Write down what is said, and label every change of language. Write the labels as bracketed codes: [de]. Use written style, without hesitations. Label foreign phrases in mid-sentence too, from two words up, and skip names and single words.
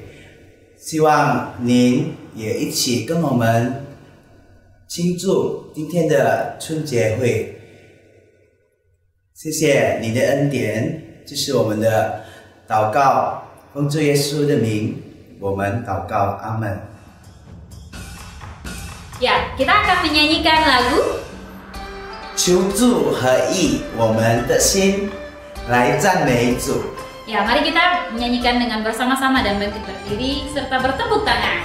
[zh] 希望您也一起跟我们庆祝今天的春节会。谢谢你的恩典，这是我们的祷告。奉主耶稣的名，我们祷告，阿门。 [id] Ya, kita akan menyanyikan lagu [zh] 求主合一我们的心，来赞美主。 [id] Ya, mari kita menyanyikan dengan bersama-sama dan bangkit berdiri serta bertepuk tangan.